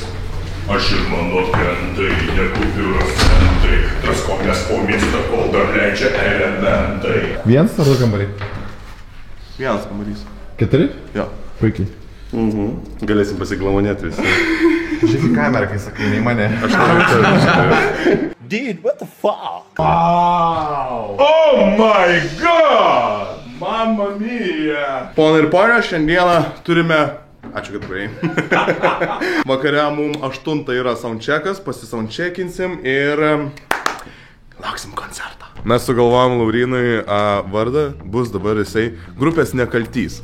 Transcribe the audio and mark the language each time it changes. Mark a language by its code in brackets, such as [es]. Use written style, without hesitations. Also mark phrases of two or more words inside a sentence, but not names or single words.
[lt] Aš ir mano kentai, nekupiūros centai. Traskomės po miestą, kol dar leidžia elementai. Vienas ar du kambariai? Vienas kambarys. 4? Jo. Puikiai. Galėsim pasiglamonėti visi. Žiūrėk į kamerą, kai sakai, nei mane. [en] Dude, what the fuck? Wow! Oh my god! [it] Mamma mia! [lt] Ponai ir ponio, šiandieną turime... Ačiū, kad praėjai. Vakare mums 8 yra soundcheckas, pasisoundcheckinsim ir lauksim koncertą. Mes sugalvojom Laurinui vardą, bus dabar jisai grupės Nekaltys.